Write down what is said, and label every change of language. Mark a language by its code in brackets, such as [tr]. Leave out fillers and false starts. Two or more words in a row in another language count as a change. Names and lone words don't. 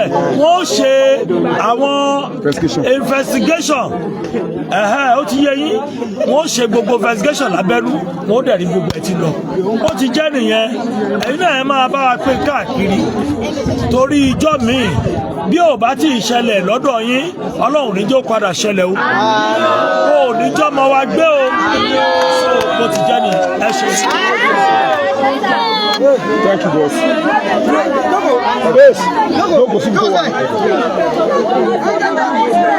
[yo] wọ́n ṣe àwọn investigation ó ti yé yín wọ́n ṣe gbogbo investigation lábẹ́rú wọ́n dẹ̀ rí gbogbo ẹ̀ ti lọ ó ti jẹ́ nìyẹn ẹ̀yin náà ẹ máa bá wa pín káàkiri torí ijọ́ míì bí ò bá tí ì ṣẹlẹ̀ lọ́dọ̀ yín Ọlọ́run níjó padà ṣẹlẹ̀ o ò níjọ́ mọ wa gbé o bó ti jẹ́ nìyẹn ẹ ṣe. [en] Thank you, boss. Yes. No, go see me.